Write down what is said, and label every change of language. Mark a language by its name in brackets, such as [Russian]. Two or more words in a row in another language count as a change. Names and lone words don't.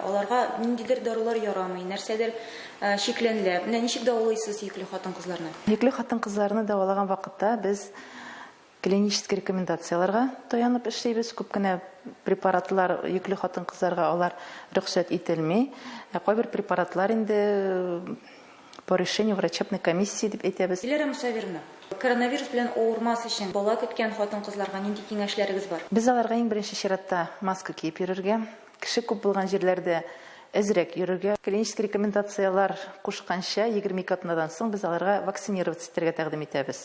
[Tatar] Аларга ниндидер дарулар ярамый, нәрсәдер шикләнелә. Менә ничек дәвалыйсыз йөкле хатын-кызларны? Йөкле хатын-кызларны дәвалаган вакытта без клинический рекомендацияларга таянып эшләйбез. Күп кенә препаратлар йөкле хатын-кызларга алар рөхсәт ителми. Кайбер препаратлар инде [Russian] по решению врачебной комиссии [Tatar] дип әйтәбез. Диләрә Мусаверна, коронавирус белән авырмас өчен бала көткән хатын-кызларга нинди киңәшләрегез бар? Без аларга иң беренче чиратта маска киеп йөрергә, кеше күп булган җирләрдә әзрәк йөрергә. Клинический рекомендациялар кушканча 22 атнадан соң без аларга вакцинироваться итәргә тәкъдим итәбез.